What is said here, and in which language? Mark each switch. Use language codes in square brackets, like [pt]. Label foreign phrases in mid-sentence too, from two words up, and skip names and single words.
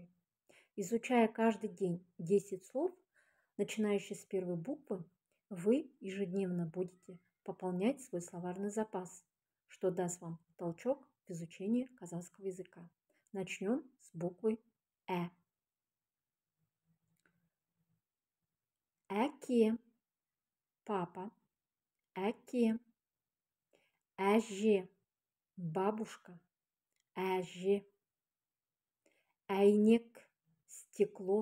[ru] Изучая каждый день 10 слов, начинающие с первой буквы, вы ежедневно будете пополнять свой словарный запас, что даст вам толчок в изучении казахского языка. Начнем с буквы «Э». [kk] Әке, папа. Әке. Әже, бабушка. Әже. Әйнек, стекло.